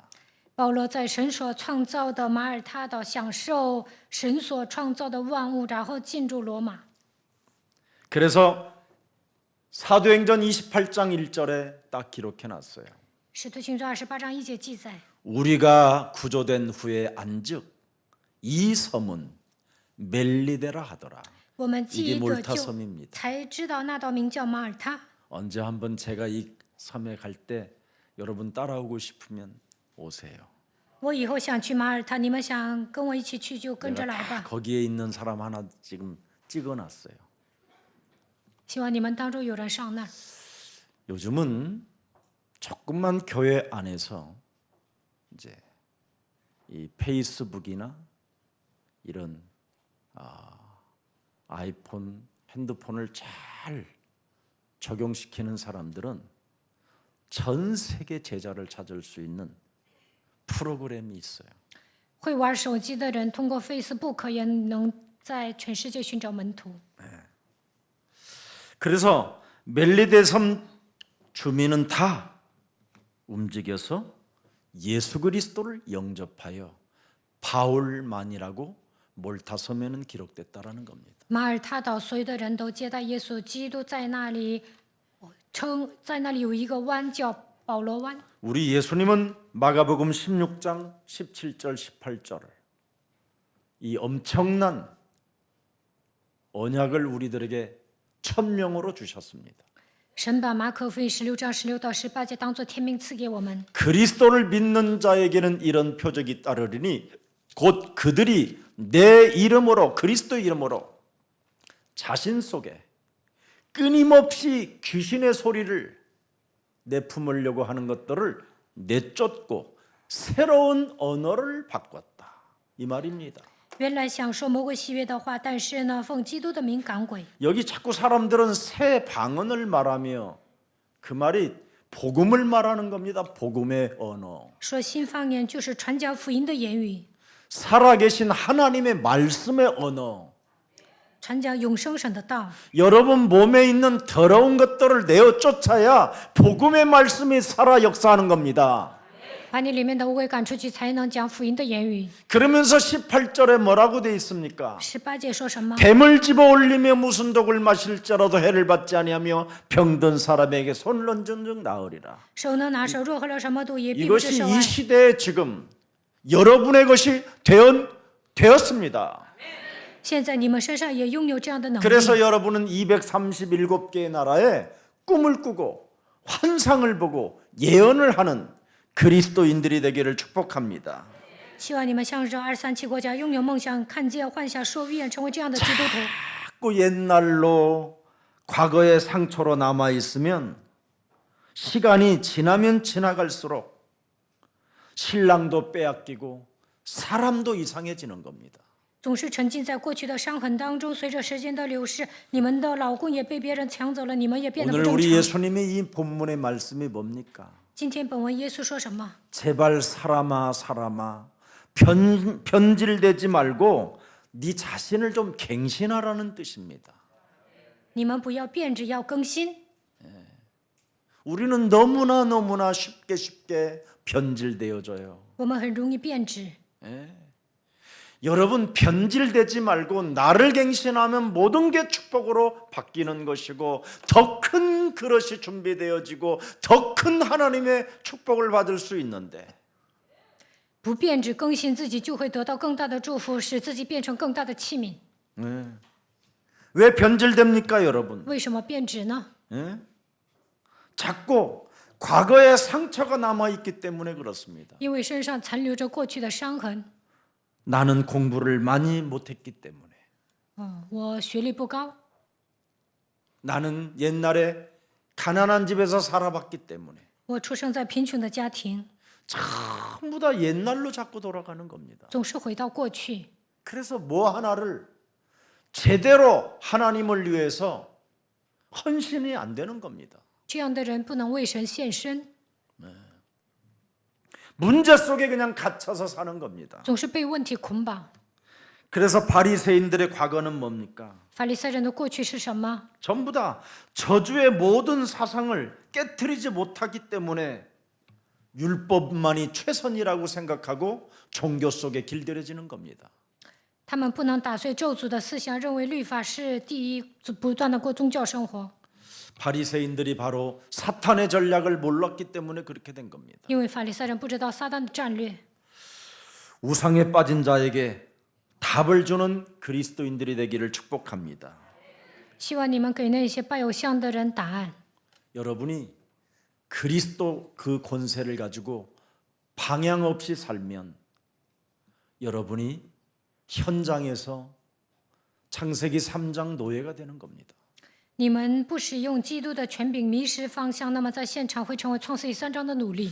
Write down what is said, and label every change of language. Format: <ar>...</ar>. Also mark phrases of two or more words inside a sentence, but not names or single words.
<zh>保罗在神所创造的马耳他岛享受神所创造的万物，然后进入罗马。</zh> <ko>그래서 사도행전 28장 1절에 딱 기록해 놨어요.</ko> <zh>使徒行传28章1节记载，</zh> <ko>우리가 구조된 후에 안즉 이 섬은 멜리데라 하더라.</ko> <zh>我们</zh> <ko>이게</ko> <zh>记得</zh> <ko>몰타</ko> <zh>就</zh> <ko>섬입니다.</ko> <zh>才知道那岛名叫马耳他。</zh> <ko>언제 한번 제가 이 섬에 갈 때 여러분 따라오고 싶으면 오세요.</ko> <zh>我以后想去马耳他，你们想跟我一起去就跟着</zh> <ko>내가</ko> <zh>来</zh> <ko>다</ko> <zh>吧。</zh> <ko>거기에 있는 사람 하나 지금 찍어놨어요.</ko> <zh>希望你们当中有人上那儿。</zh> <ko>요즘은 조금만 교회 안에서 이제 이 페이스북이나 이런 아이폰, 핸드폰을 잘 적용시키는 사람들은 전 세계 제자를 찾을 수 있는 프로그램이 있어요.</ko> <zh>会玩手机的人通过 Facebook 也能在全世界寻找门徒。</zh> <ko>그래서 멜리데 섬 주민은 다 움직여서 예수 그리스도를 영접하여 바울만이라고 몰타 섬에는 기록됐다라는 겁니다.</ko> <zh>马耳他岛所有的人都接待耶稣基督，在那里在那里有一个湾叫保罗湾。</zh> <ko>우리 예수님은 마가복음 16장 17절 18절을 이 엄청난 언약을 우리들에게 천명으로 주셨습니다.</ko> <zh>神把马可福音16章16到18节当作天命赐给我们。</zh> <ko>그리스도를 믿는 자에게는 이런 표적이 따르리니 곧 그들이 내 이름으로 그리스도 이름으로 자신 속에 끊임없이 귀신의 소리를 내품으려고 하는 것들을 내쫓고 새로운 언어를 바꿨다 이 말입니다.</ko> <zh>原来想说魔鬼喜悦的话，但是呢，奉基督的名赶鬼。</zh> <ko>여기 자꾸 사람들은 새 방언을 말하며 그 말이 복음을 말하는 겁니다. 복음의 언어.</ko> <zh>说新方言就是传讲福音的言语，</zh> <ko>살아계신 하나님의 말씀의 언어.</ko> <zh>传讲永生神的道。</zh> <ko>여러분 몸에 있는 더러운 것들을 내어 쫓아야 복음의 말씀이 살아 역사하는 겁니다.</ko> <zh>把你里面的污秽赶出去，才能讲福音的言语。</zh> <ko>그러면서 18절에 뭐라고 돼 있습니까?</ko> <zh>18 节说什么？</zh> <ko>뱀을 집어 올리며 무슨 독을 마실지라도 해를 받지 아니하며 병든 사람에게 손을 얹은 즉 나으리라.</ko> <zh>手能拿手，若喝了什么毒也必不致</zh> <ko>이것이</ko> <zh>受</zh> <ko>이</ko> <zh>害。</zh> <ko>시대에 지금 여러분의 것이 되었습니다.</ko> <zh>现在你们身上也拥有这样的能力。</zh> <ko>그래서 여러분은 237개의 나라에 꿈을 꾸고 환상을 보고 예언을 하는 그리스도인들이 되기를 축복합니다.</ko> <zh>希望你们向着237国家拥有梦想，看见幻想，说预言，成为这样的基督徒。</zh> <ko>자꾸 옛날로 과거의 상처로 남아 있으면 시간이 지나면 지나갈수록 신랑도 빼앗기고 사람도 이상해지는 겁니다.</ko> <zh>总是沉浸在过去的伤痕当中，随着时间的流逝，你们的老公也被别人抢走了，你们也变得不</zh> <ko>오늘</ko> <zh>正</zh> <ko>우리</ko> <zh>常。</zh> <ko>예수님의 이 본문의 말씀이 뭡니까?</ko> <zh>今天本文耶稣说什么？</zh> <ko>제발 사람아 변질되지 말고 네 자신을 좀 갱신하라는 뜻입니다.</ko> <zh>你们不要变质，要更新。</zh> <ko>우리는 너무나 쉽게 변질되어져요.</ko> <zh>我们很容易变质。</zh> <ko>여러분 변질되지 말고 나를 갱신하면 모든 게 축복으로 바뀌는 것이고 더 큰 그릇이 준비되어지고 더 큰 하나님의 축복을 받을 수 있는데</ko> <zh>不变质更新自己，就会得到更大的祝福，使自己变成更大的器皿。</zh> <ko>왜 변질됩니까 여러분?</ko> <zh>为什么变质呢？</zh> <ko>자꾸 과거의 상처가 남아있기 때문에 그렇습니다.</ko> <zh>因为身上残留着过去的伤痕。</zh> <ko>나는 공부를 많이 못했기 때문에</ko> <zh>我学历不高，</zh> <ko>나는 옛날에 가난한 집에서 살아봤기 때문에</ko> <zh>我出生在贫穷的家庭，</zh> <ko>전부 다 옛날로 자꾸 돌아가는 겁니다.</ko> <zh>总是回到过去。</zh> <ko>그래서 뭐 하나를 제대로 하나님을 위해서 헌신이 안 되는 겁니다.</ko> <zh>这样的人不能为神献身，</zh> <ko>문제 속에 그냥 갇혀서 사는 겁니다.</ko> <zh>总是被问题捆绑。</zh> <ko>그래서 바리새인들의 과거는 뭡니까?</ko> <zh>法利赛人的过去是什么？</zh> <ko>전부 다 저주의 모든 사상을 깨트리지 못하기 때문에 율법만이 최선이라고 생각하고 종교 속에 길들여지는 겁니다.</ko> <zh>他们不能打碎咒诅的思想，认为律法是第一，不断的过宗教生活。</zh> <ko>바리새인들이 바로 사탄의 전략을 몰랐기 때문에 그렇게 된 겁니다.</ko> <zh>因为法利赛人不知道撒旦的战略，</zh> <ko>우상에 빠진 자에게 답을 주는 그리스도인들이 되기를 축복합니다.</ko> <zh>希望你们给那些拜偶像的人答案。</zh> <ko>여러분이 그리스도 그 권세를 가지고 방향 없이 살면 여러분이 현장에서 창세기 3장 노예가 되는 겁니다.</ko> <zh>你们不使用基督的权柄，迷失方向，那么在现场会成为创世记3章的奴隶。</zh>